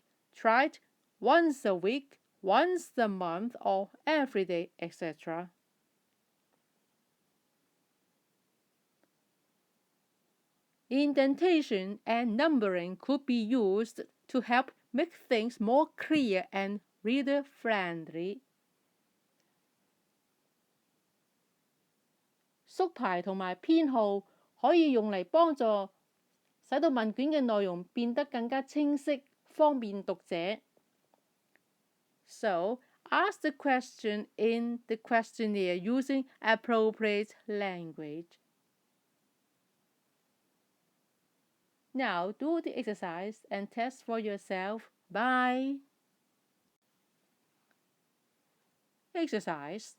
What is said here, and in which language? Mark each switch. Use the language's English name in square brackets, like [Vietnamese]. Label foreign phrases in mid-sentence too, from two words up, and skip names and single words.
[English] Try it once a week, once a month, or every day, etc. Indentation and numbering could be used to help make things more clear and reader-friendly. [Cantonese] 縮排同埋編號可以用嚟幫助使到問卷嘅內容變得更加清晰，方便讀者。 [English] So, ask the question in the questionnaire using appropriate language. Now do the exercise and test for yourself. Bye. Exercise.